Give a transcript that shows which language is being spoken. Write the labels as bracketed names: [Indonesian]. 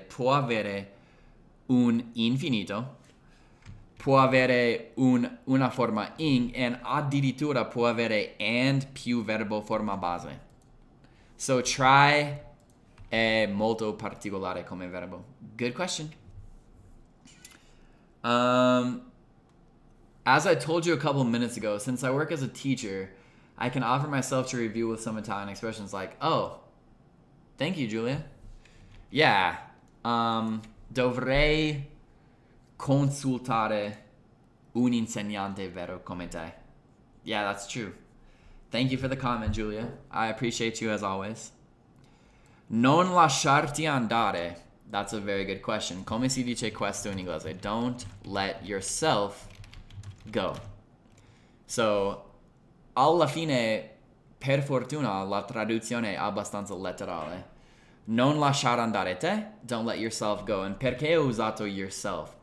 [Italian] Può avere un infinito, può avere una forma ing, e addirittura può avere and più verbo forma base. So try è molto particolare come verbo. [English] Good question. As I told you a couple minutes ago, since I work as a teacher, I can offer myself to review with some Italian expressions like, oh, thank you, Julia. [Italian] Yeah, dovrei consultare un insegnante vero come te. [English] Yeah, that's true. Thank you for the comment, Julia. I appreciate you as always. [Italian] Non lasciarti andare. [English] That's a very good question. [Italian] Come si dice questo in inglese? [English] Don't let yourself go. [Italian] So, alla fine, per fortuna, la traduzione è abbastanza letterale. Non lasciare andare te, [English] don't let yourself go. [Italian] And perché ho usato yourself?